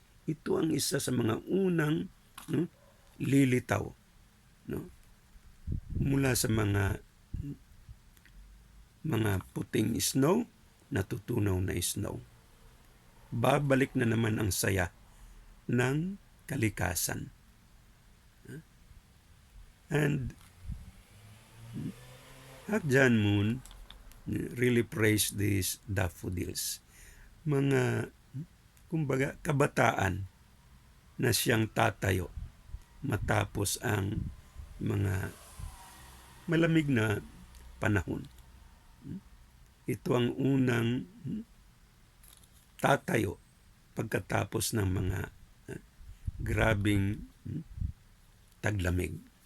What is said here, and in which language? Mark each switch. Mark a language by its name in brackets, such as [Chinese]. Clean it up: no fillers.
[Filipino] Ito ang isa sa mga unang lilitaw mula sa mga puting snow, natutunaw na snow. Babalik na naman ang saya ng kalikasan. [English] And Hak Jan Moon really praised these daffodils. [Filipino] Mga, kumbaga, kabataan na siyang tatayo matapos ang mga malamig na panahon. Ito ang unang tatayo pagkatapos ng mga grabing taglamig.